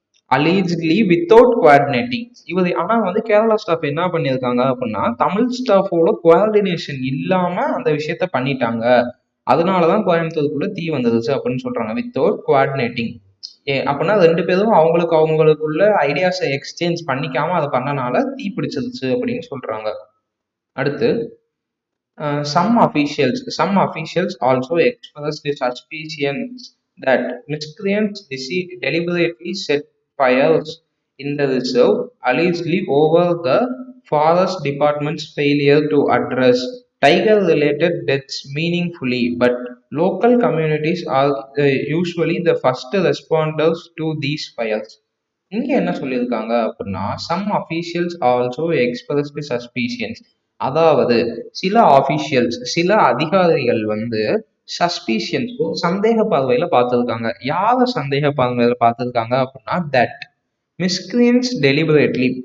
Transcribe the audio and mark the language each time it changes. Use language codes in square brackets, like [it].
[en] Allegedly without coordinating. [ta] இவர் ஆனா வந்து கேரளா ஸ்டாஃப் என்ன பண்ணியிருக்காங்க அப்படின்னா தமிழ் ஸ்டாஃபோட கோஆர்டினேஷன் இல்லாம அந்த விஷயத்த பண்ணிட்டாங்க, அதனாலதான் கோயம்புத்தூருக்குள்ள தீ வந்துருச்சு அப்படின்னு சொல்றாங்க. வித்தவுட் கோஆர்டினேட்டிங் அப்படின்னா ரெண்டு பேரும் அவங்களுக்குள்ள ஐடியாஸை எக்ஸ்சேஞ்ச் பண்ணிக்காம அதை பண்ணனால தீ பிடிச்சிருச்சு அப்படின்னு சொல்றாங்க. [en] அடுத்து, some officials also expressed the suspicion that miscreants deliberately set fires in the reserve, allegedly over the forest department's failure to address tiger-related deaths meaningfully. But local communities are usually the first responders to these fires. [ta] இங்க என்ன சொல்லியிருக்காங்க அப்படின்னா [en] some officials also expressed suspicions, [ta] அதாவது சில அதிகாரிகள் வந்து சஸ்பீஷியன்ஸ் சந்தேக பார்வையில பார்த்துருக்காங்க. யார சந்தேக பார்வையில பார்த்துருக்காங்க அப்படின்னா [en] That miscreants deliberately.